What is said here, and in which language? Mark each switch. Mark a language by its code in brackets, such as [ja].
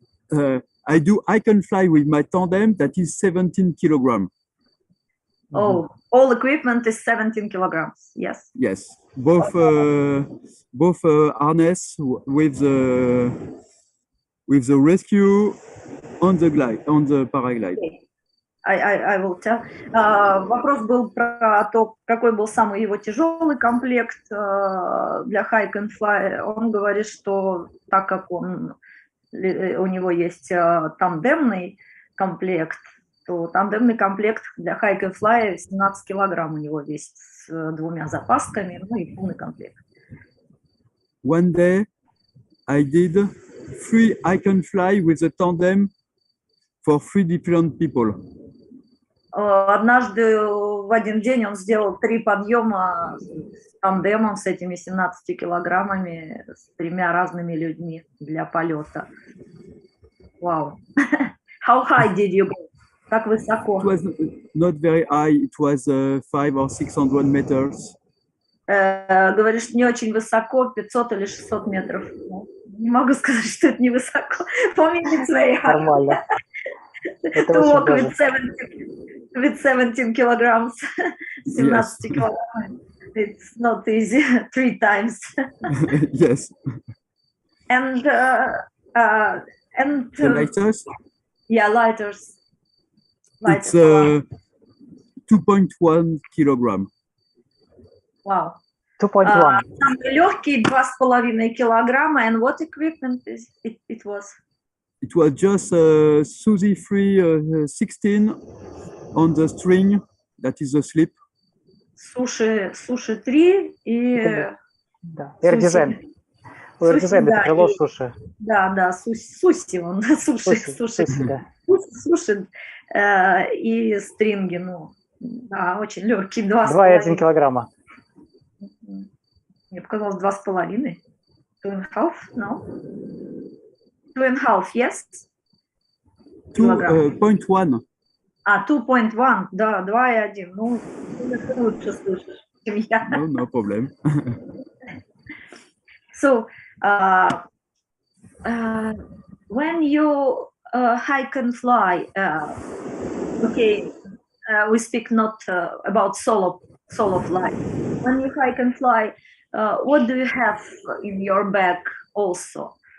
[en] I do hike and fly with my tandem that is 17 kilograms. Oh, all equipment is 17 kilograms. Yes. Yes, both harness with the rescue on the paraglide. Okay. I will tell. [ru] Вопрос был про то, какой был самый его тяжелый комплект для hike and fly. Он говорит, что так как у него есть тандемный комплект, то тандемный комплект для hike and fly 17 килограмм у него весит с двумя запасками, ну и полный комплект. [en] One day I did 3 hike and fly with a tandem for 3 different people. [ru] Однажды в один день он сделал 3 подъема с тандемом, с этими 17 килограммами, с 3 разными людьми для полета. [en] Вау. How high did you go? [ru] Как высоко? [en] It was not very high. It was 500 or 600 meters. [ru] Говоришь, не очень высоко, 500 или 600 метров. Не могу сказать, что это не высоко. [en] For me, it's very high. [ru] Нормально. [en] To walk with 17 kilograms. [ru] 17 килограмм. [en] It's not easy 3 times. Yes. And The lighters? yeah, lighters. It's 2.1 kilogram. Wow. 2.1. [ru] Самый легкий 2,5 килограмма. [en] And what equipment it was? It was just Suzy Free 16 on the string. That is the slip. [ru] Суши 3 и... Да. Air-Design. У Air-Design это крыло суши. Да, Суси, он суши. Да. Суши и стринги, ну, да, очень легкий. 2,1 килограмма. Мне показалось 2,5. [en] 2.5, no? 2.5, yes? [ru] 2.1. 2.1, да, 2,1. Ну, ты лучше слышишь, чем я. [en] No problem. So, when you hike and fly, okay, we speak not about solo flight. When you hike and fly, what do you have in your bag also?